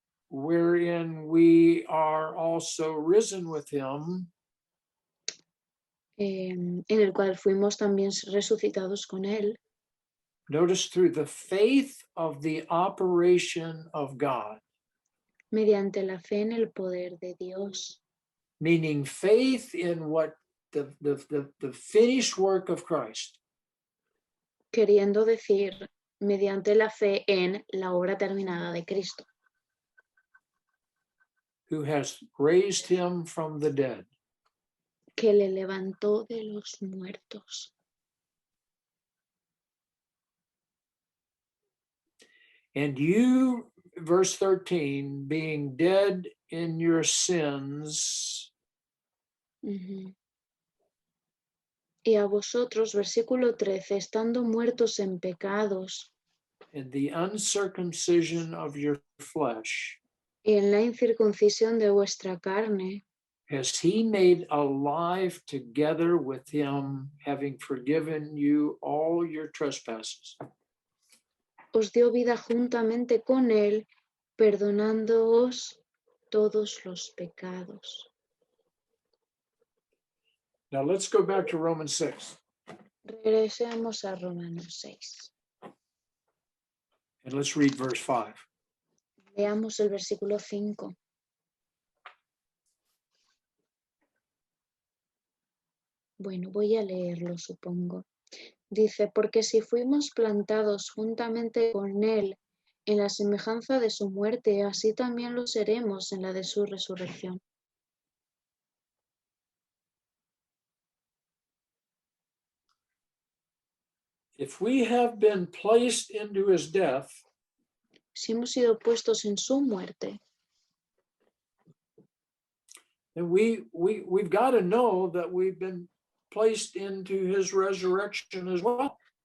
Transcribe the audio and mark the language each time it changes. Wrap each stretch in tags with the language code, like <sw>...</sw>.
<en>Wherein we are also risen with him.</en> <es>En el cual fuimos también resucitados con él.</es> <en>Notice through the faith of the operation of God.</en> <es>Mediante la fe en el poder de Dios.</es> <en>Meaning faith in what the finished work of Christ.</en> <es>Queriendo decir, mediante la fe en la obra terminada de Cristo.</es> <en>Who has raised him from the dead.</en> <es>Que le levantó de los muertos.</es> <en>And you, verse 13, being dead in your sins. Uh-huh.</en> <es>Y a vosotros, versículo 13, estando muertos en pecados.</es> <en>And the uncircumcision of your flesh.</en> <es>Y en la incircuncisión de vuestra carne.</es> <en>Has he made alive together with him, having forgiven you all your trespasses.</en> <es>Os dio vida juntamente con él, perdonándoos todos los pecados.</es> <en>Now let's go back to Romans 6.</en> <es>Regresemos a Romanos 6.</es> <en>And let's read verse 5.</en> <es>Leamos el versículo 5. Bueno, voy a leerlo, supongo. Dice, porque si fuimos plantados juntamente con él en la semejanza de su muerte, así también lo seremos en la de su resurrección.</es> <en>If we have been placed into his death,</en> <es>si hemos sido puestos en su muerte,</es> <en>And we've got to know that we've been placed into his resurrection as well.</en>